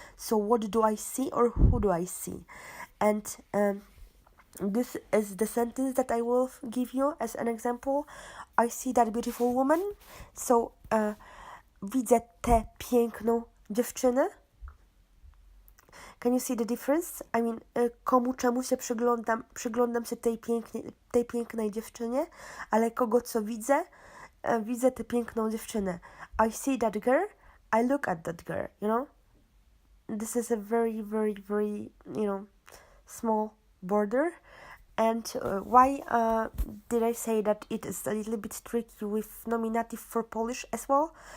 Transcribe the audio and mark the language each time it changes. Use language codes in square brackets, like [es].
[en] So what do I see or who do I see? And this is the sentence that I will give you as an example. I see that beautiful woman. [pl] So widzę tę piękną dziewczynę. [en] Can you see the difference? I mean, [pl] komu czemu się przyglądam się tej pięknej dziewczynie, ale kogo co widzę? Widzę tę piękną dziewczynę. [en] I see that girl, I look at that girl, This is a very, very, very, small border. And why did I say that it is a little bit tricky with nominative for Polish as well?